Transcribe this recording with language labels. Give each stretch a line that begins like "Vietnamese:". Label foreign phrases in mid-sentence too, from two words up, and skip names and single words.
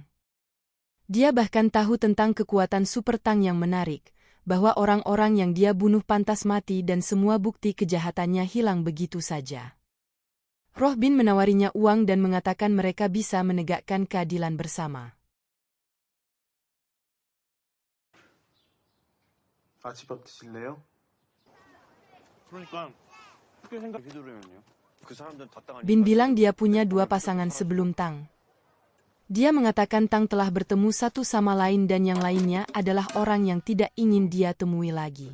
Indonesian: Dia bahkan tahu tentang kekuatan Super Tang yang menarik, bahwa orang-orang yang dia bunuh pantas mati dan semua bukti kejahatannya hilang begitu saja. Roh Bin menawarinya uang dan mengatakan mereka bisa menegakkan keadilan bersama.
Korean: 아침밥 드실래요? 그러니까 그렇게 생각이 들으면요. 그 사람들은 다
Indonesian: Bin bilang dia punya 2 pasangan sebelum Tang. Dia mengatakan Tang telah bertemu satu sama lain dan yang lainnya adalah orang yang tidak ingin dia temui lagi.